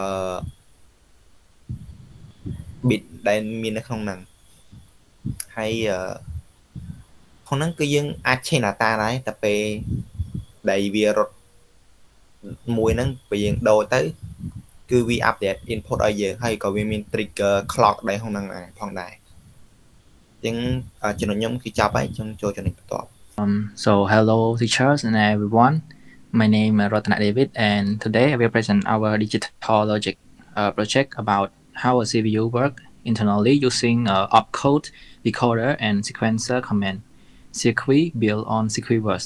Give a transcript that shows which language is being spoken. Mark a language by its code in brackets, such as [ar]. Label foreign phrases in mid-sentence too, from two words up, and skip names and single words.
[km] bit ដែលមាននៅក្នុងហ្នឹងហើយក្នុងហ្នឹងគឺយើងអាច [en] change data [km] ដែរតែពេលដែលវារត់មួយហ្នឹងពេលយើងដូរទៅគឺវា [en] update input [km] ឲ្យយើងហើយក៏វាមាន [en] trigger clock [km] ដែរក្នុងហ្នឹងផងដែរអញ្ចឹងចំណុចខ្ញុំគឺចប់ហើយខ្ញុំចូលចំណុចបន្ទាប់ [en] So hello teachers and everyone. My name is Ratana David and today I will present our digital logic project about how a CPU works internally using opcode, decoder and sequencer command circuit built on circuit bus.